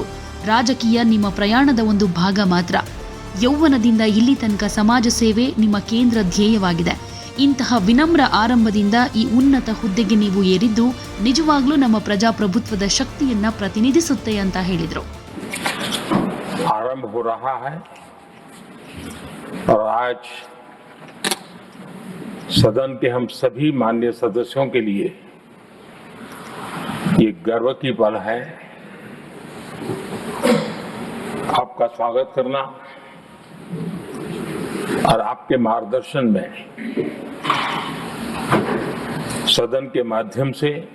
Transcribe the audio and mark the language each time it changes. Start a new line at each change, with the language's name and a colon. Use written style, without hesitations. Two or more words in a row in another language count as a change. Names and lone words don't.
Kannada: ರಾಜಕೀಯ ನಿಮ್ಮ ಪ್ರಯಾಣದ ಒಂದು ಭಾಗ ಮಾತ್ರ. ಯೌವನದಿಂದ ಇಲ್ಲಿ ತನಕ ಸಮಾಜ ಸೇವೆ ನಿಮ್ಮ ಕೇಂದ್ರ ಧ್ಯೇಯವಾಗಿದೆ. ಇಂತಹ ವಿನಮ್ರ ಆರಂಭದಿಂದ ಈ ಉನ್ನತ ಹುದ್ದೆಗೆ ನೀವು ಏರಿದ್ದು ನಿಜವಾಗ್ಲೂ ನಮ್ಮ ಪ್ರಜಾಪ್ರಭುತ್ವದ ಶಕ್ತಿಯನ್ನ ಪ್ರತಿನಿಧಿಸುತ್ತೆ ಅಂತ ಹೇಳಿದರು.
Hindi: आरंभ हो रहा है और आज सदन के हम सभी माननीय सदस्यों के लिए ये गर्व की पल है. आपका स्वागत करना और आपके मार्गदर्शन में सदन के माध्यम से